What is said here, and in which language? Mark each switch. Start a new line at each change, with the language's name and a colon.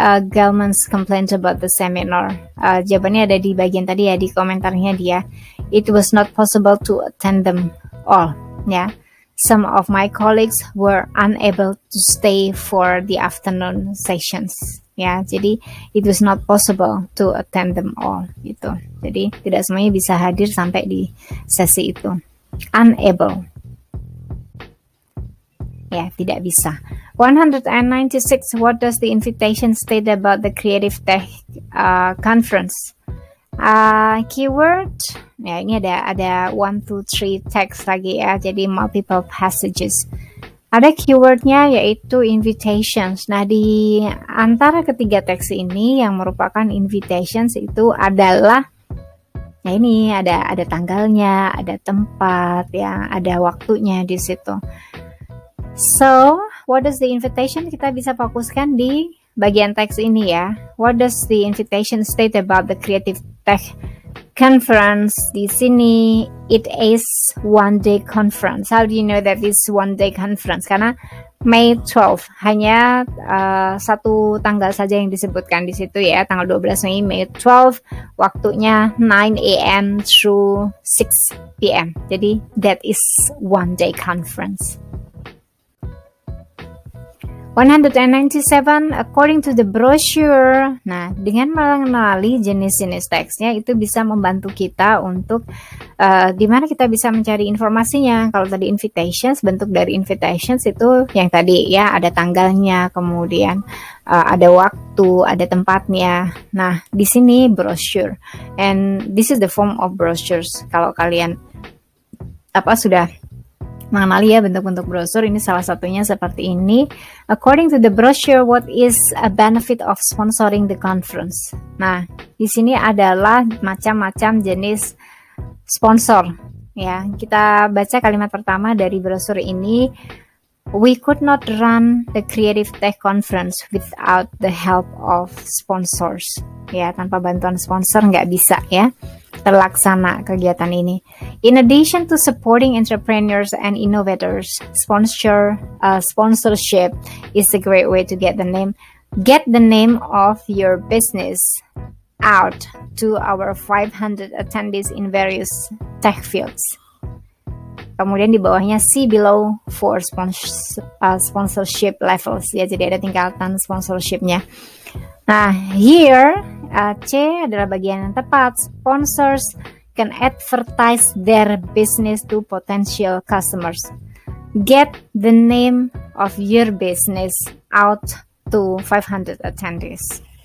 English: Gelman's complaint about the seminar?
Indonesian: Jawabannya ada di bagian tadi ya, di komentarnya dia.
English: It was not possible to attend them all. Ya. Some of my colleagues were unable to stay for the afternoon sessions.
Indonesian: Ya, jadi
English: it was not possible to attend them all gitu.
Indonesian: Jadi tidak semuanya bisa hadir sampai di sesi itu.
English: Unable.
Indonesian: Ya, tidak bisa. 196.
English: What does the invitation state about the Creative Tech Conference?
Indonesian: Keyword. Ya, ini ada 1, 2, 3 text lagi ya. Jadi multiple passages. Ada keywordnya yaitu invitations. Nah, di antara ketiga teks ini yang merupakan invitations itu adalah, nah ini ada tanggalnya, ada tempat, ya, ada waktunya di situ.
English: So, what does the invitation?
Indonesian: Kita bisa fokuskan di bagian teks ini ya.
English: What does the invitation state about the Creative Tech Conference?
Indonesian: Di sini
English: it is one-day conference. How do you know that it's one-day conference?
Indonesian: Karena May 12 hanya satu tanggal saja yang disebutkan di situ ya, tanggal 12 Mei, May 12, waktunya
English: 9 AM through 6 PM. Jadi that is one-day conference. 197, according to the brochure.
Indonesian: Nah, dengan mengenali jenis-jenis teksnya itu bisa membantu kita untuk di mana kita bisa mencari informasinya. Kalau tadi invitations, bentuk dari invitations itu yang tadi ya, ada tanggalnya, kemudian ada waktu, ada tempatnya. Nah, di sini
English: brochure, and this is the form of brochures.
Indonesian: Kalau kalian sudah mengenali ya bentuk-bentuk brosur, ini salah satunya seperti ini.
English: According to the brochure, what is a benefit of sponsoring the conference?
Indonesian: Nah, di sini adalah macam-macam jenis sponsor. Ya, kita baca kalimat pertama dari brosur ini.
English: We could not run the Creative Tech Conference without the help of sponsors.
Indonesian: Ya, tanpa bantuan sponsor nggak bisa ya. terlaksana kegiatan ini.
English: In addition to supporting entrepreneurs and innovators, sponsorship is a great way to get the name of your business out to our 500 attendees in various tech fields.
Indonesian: Kemudian di bawahnya
English: see below for sponsorship levels,
Indonesian: ya, jadi ada tingkatan sponsorshipnya. Nah, here C adalah bagian yang tepat.
English: Sponsors can advertise their business to potential customers. Get the name of your business out to 500 attendees.